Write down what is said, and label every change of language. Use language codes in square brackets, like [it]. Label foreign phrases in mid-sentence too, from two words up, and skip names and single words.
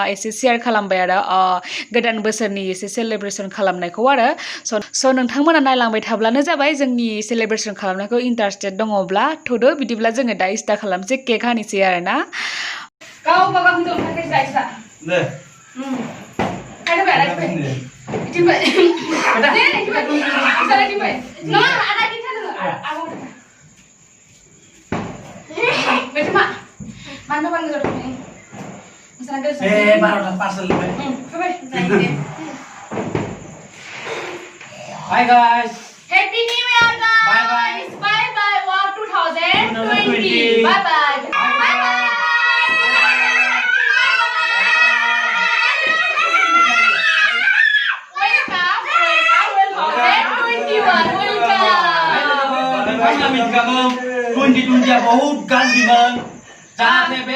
[brx] एसे शेयार खालामबाय आरो गोदान बोसोरनि एसे सेलिब्रेशन खालामनायखौ आरो स' नोंथांमोना नायलांबाय थाब्लानो जाबाय जोंनि सेलिब्रेशन खालामनायखौ इन्टारेस्टेड दङब्ला थ'दो बिदिब्ला जोङो दा स्टार्ट खालामसै केक हानोसै आरोना गावबा गाव हिनजाव थाखाय जायसा दे खायनो बाय इथिंबाय दे इथिंबाय नङा आदा दिनथानो आगौ बेथमा मानो बांनो जथ'नि [en] parcel. Hi guys. Happy New Year guys. Bye bye. Wow 2020. Bye bye. Bye bye. [brx] Welcome 2020 बहुत गाज्रि मोन जाहाथे बे